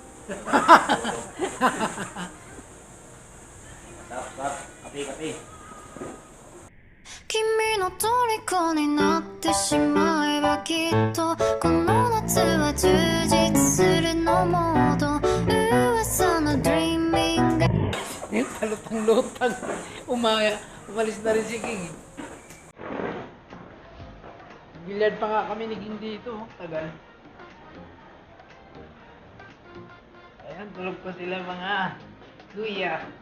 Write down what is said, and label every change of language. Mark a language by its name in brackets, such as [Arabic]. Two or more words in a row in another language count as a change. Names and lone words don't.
[Filipino] Kape. [Japanese] 君の虜になってしまえばきっとこの夏は充実するのモード噂の dreaming [Filipino] Yung palutang-lutang. Umalis na rin si King. Billiard pa nga kami ni King dito. Tagal. Ayan, tulog pa sila mga kuya.